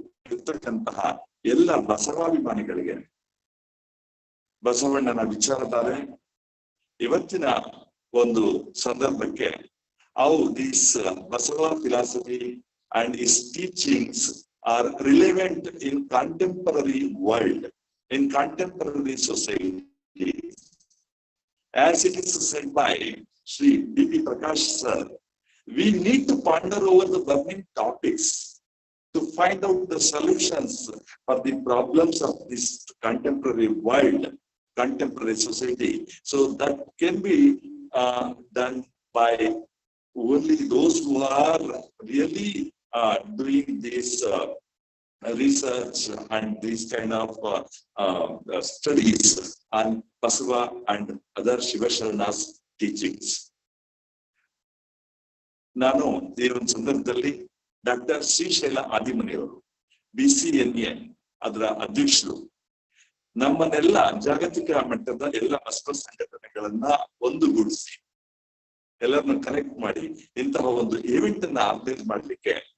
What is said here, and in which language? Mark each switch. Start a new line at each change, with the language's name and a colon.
Kannada: ಇರ್ತಕ್ಕಂತಹ ಎಲ್ಲ ಬಸವಾಭಿಮಾನಿಗಳಿಗೆ ಬಸವಣ್ಣನ ವಿಚಾರಧಾರೆ ಇವತ್ತಿನ ಒಂದು ಸಂದರ್ಭಕ್ಕೆ
English: how this Basava philosophy and his teachings are relevant in contemporary world, in contemporary society. As it is said by Sri B.P. Prakash sir, we need to ponder over the burning topics to find out the solutions for the problems of this contemporary world, contemporary society. So that can be done by only those who are really doing this research and these kind of studies on Basava and other Shiva Sharana's teachings.
Kannada: ನಾನು ಈ ಒಂದು ಸಂದರ್ಭದಲ್ಲಿ doctor Srishaila ಆದಿಮನಿಯವರು BCNA ಅದರ ಅಧ್ಯಕ್ಷರು ನಮ್ಮನ್ನೆಲ್ಲ ಜಾಗತಿಕ ಮಟ್ಟದ ಎಲ್ಲ ಬಸವ ಸಂಘಟನೆಗಳನ್ನ ಒಂದುಗೂಡಿಸಿ ಎಲ್ಲರನ್ನ ಕನೆಕ್ಟ್ ಮಾಡಿ ಇಂತಹ ಒಂದು ಈವೆಂಟ್ ಅನ್ನ ಆರ್ಗನೈಸ್ ಮಾಡ್ಲಿಕ್ಕೆ